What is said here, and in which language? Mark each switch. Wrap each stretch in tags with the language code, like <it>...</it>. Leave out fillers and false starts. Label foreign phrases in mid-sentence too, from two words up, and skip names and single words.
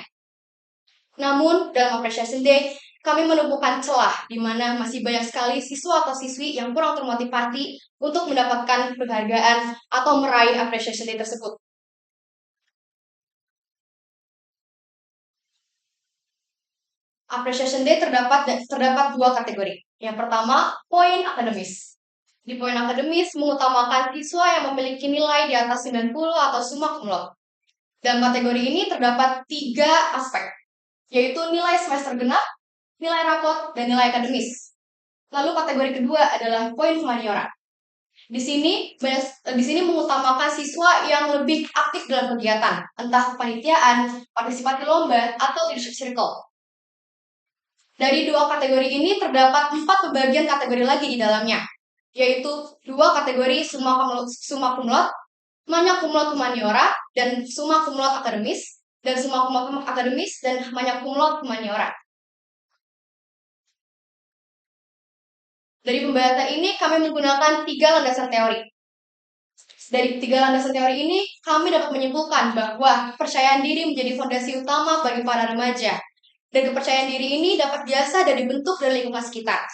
<id>Namun, dalam Appreciation Day, kami menemukan celah di mana masih banyak sekali siswa atau siswi yang kurang termotivasi untuk mendapatkan penghargaan atau meraih Appreciation Day tersebut. Appreciation Day terdapat dua kategori. Yang pertama, poin akademis. Di poin akademis mengutamakan siswa yang memiliki nilai di atas 90 atau</id> <la>summa cum laude.</la> <id>Dalam kategori ini terdapat 3 aspek, yaitu nilai semester genap, nilai rapot, dan nilai akademis. Lalu kategori kedua adalah poin humaniora. Di sini mengutamakan siswa yang lebih aktif dalam kegiatan, entah kepanitiaan, partisipasi lomba, atau</id> <en>leadership circle.</en> <id>Dari 2 kategori ini terdapat 4 pembagian kategori lagi di dalamnya, yaitu 2 kategori</id> <la>summa cum laude, magna cum laude</la> <id>humaniora, dan</id> <la>summa cum laude</la> <id>akademis, dan</id> <la>summa cum laude</la> <id>akademis dan</id> <la>magna cum laude</la> <id>humaniora. Dari pembahasan ini kami menggunakan 3 landasan teori. Dari 3 landasan teori ini, kami dapat menyimpulkan bahwa kepercayaan diri menjadi fondasi utama bagi para remaja. Dan kepercayaan diri ini dapat biasa dan dibentuk dari lingkungan sekitar.</id>